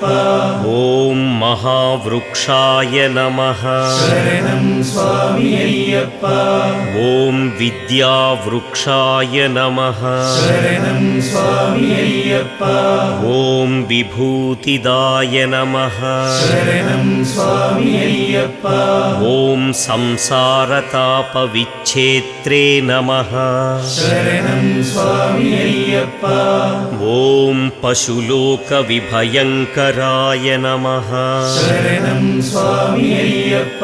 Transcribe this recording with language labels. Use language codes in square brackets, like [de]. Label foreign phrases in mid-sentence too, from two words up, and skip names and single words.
[sa] ॐ महावृक्षाय नमः शरणं स्वामी अय्यप्प ॐ विद्यावृक्षाय नमः शरणं स्वामी अय्यप्प ॐ विभूतिदाय नमः शरणं स्वामी अय्यप्प అయ్యప్ప ॐ संसारतापविच्छेत्रे नमः शरणं स्वामि अय्यप्प ॐ पशुलोकविभयंकराय नमः शरणं स्वामि अय्यप्प